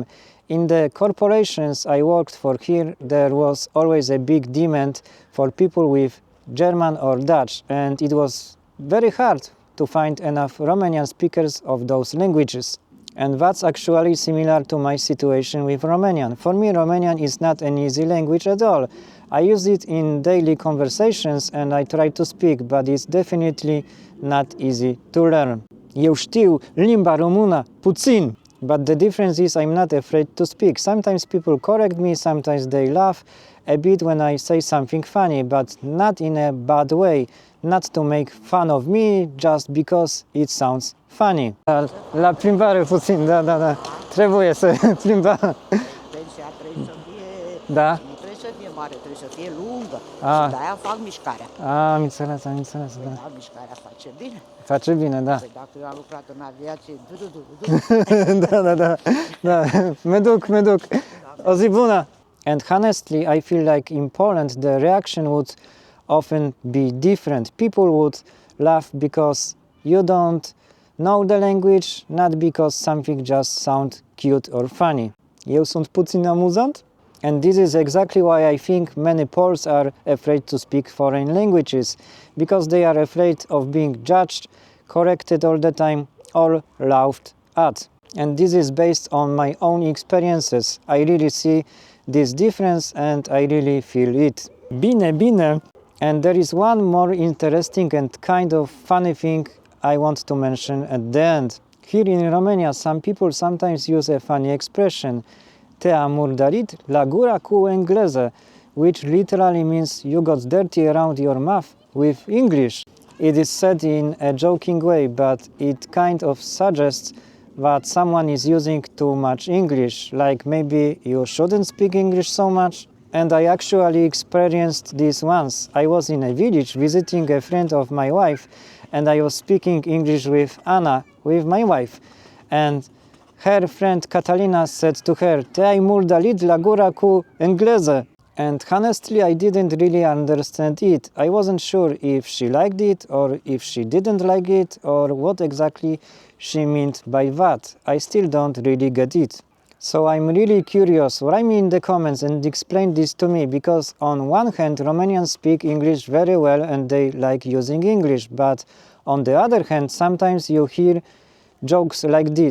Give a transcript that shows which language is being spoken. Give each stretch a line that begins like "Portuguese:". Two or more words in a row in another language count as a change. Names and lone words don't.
English: In the corporations I worked for here, there was always a big demand for people with German or Dutch, and it was very hard to find enough Romanian speakers of those languages. And that's actually similar to my situation with Romanian. For me, Romanian is not an easy language at all. I use it in daily conversations and I try to speak, but it's definitely not easy to learn.
Romanian: Eu știu limba română puțin,
English: but the difference is I'm not afraid to speak. Sometimes people correct me, sometimes they laugh a bit when I say something funny, but not in a bad way. Not to make fun of me, just because it sounds funny.
Romanian: La plimbare puțin, da. Trebuie să plimbăm. Pensia trebuie să fie, Da. nu trebuie să fie mare, trebuie să fie lungă. Ah. Și de-aia fac mișcarea. Am înțeles, da. Da, mișcarea face bine. Face bine, da. Păi dacă eu am lucrat în aviație, Da. Me duc. O zi bună.
English: And honestly, I feel like in Poland the reaction would often be different. People would laugh because you don't know the language, not because something just sounds cute or funny.
Romanian: Eu sunt puțin amuzant?
English: And this is exactly why I think many Poles are afraid to speak foreign languages, because they are afraid of being judged, corrected all the time, or laughed at. And this is based on my own experiences. I really see this difference and I really feel it.
Romanian: Bine.
English: And there is one more interesting and kind of funny thing I want to mention at the end. Here in Romania, some people sometimes use a funny expression,
Romanian: te-am murdărit la gură cu engleză,
English: which literally means you got dirty around your mouth with English. It is said in a joking way, but it kind of suggests that someone is using too much English, like maybe you shouldn't speak English so much. And I actually experienced this once. I was in a village visiting a friend of my wife, and I was speaking English with Anna, with my wife. And her friend Catalina said to her,
Romanian: te-ai murdărit la gură cu engleză.
English: And honestly, I didn't really understand it. I wasn't sure if she liked it, or if she didn't like it, or what exactly she meant by that. I still don't really get it. So I'm really curious, write me in the comments and explain this to me, because on one hand Romanians speak English very well and they like using English, but on the other hand sometimes you hear jokes like this.